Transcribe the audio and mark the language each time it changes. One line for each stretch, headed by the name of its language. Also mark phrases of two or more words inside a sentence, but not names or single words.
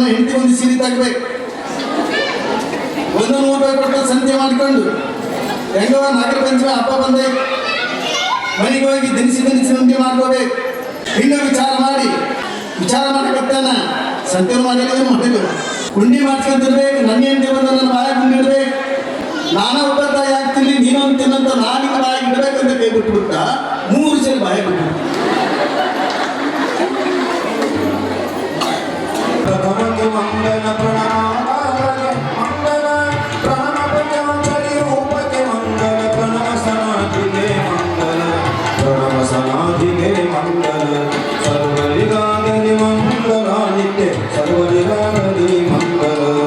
Kannada: ಹೆಂಡತಿ ಒಂದು ಸೀರೆ ತಗಬೇಕು, 100 ರೂಪಾಯಿ ಕೊಟ್ಟು ಸಂತೆ ಮಾಡ್ಕೊಂಡು ಹೆಂಗವ ನಾಗರ ಪಂಚಮಿ ಹಬ್ಬ ಬಂದೆ ಮನೆಗೆ ಹೋಗಿ ದಿನಸಿ ಉಂಡೆ ಮಾಡ್ಕೋಬೇಕು. ಹಿಂಗ ವಿಚಾರ ಮಾಡಕತ್ತಾನ. ಸಂತೆ ಮಾಡಿಲ್ಲ, ಉಂಡಿ ಮಾಡ್ಕೊಂತಿರ್ಬೇಕು. ನನ್ನ ಹೆಂಡತಿ ಬಂದ ನನ್ನ ಬಾಯಿಗೆ ಉಂಡಿ ಇಡ್ಬೇಕು. ನಾನಾ ಒಬ್ಬತ್ತಾಗಿ ಆಗ್ತೀನಿ, ನೀನು ಅಂತೀನಂತ ನಾನಿಗೆ ಬಾಯಿಗೆ ಇಡ್ಬೇಕಂತ ಕೈ ಬಿಟ್ಬಿಟ್ಟ. 3 ಸಲ ಬಾಯಿ ಬಿಟ್ಟು ಪ್ರಥಮಕ್ಕೆ ಮಂಗಲ ಪ್ರಣಾಮಕ್ಕೆ ಮಂಗಲ ಪ್ರಣಮ ಪಂಚಮಂಗಲಿ ರೂಪಕ್ಕೆ ಮಂಗಲ ಪ್ರಣಮ ಸನಾಜಿಗೆ ಮಂಗಲ ಪ್ರಣಮ ಸನಾಜಿಗೆ ಮಂಗಲ ಸರ್ವರಿಗಾಗಲಿ ಮಂಗಲ ನಿತ್ಯ ಸರ್ವರಿಗಾಗಲಿ ಮಂಗಲ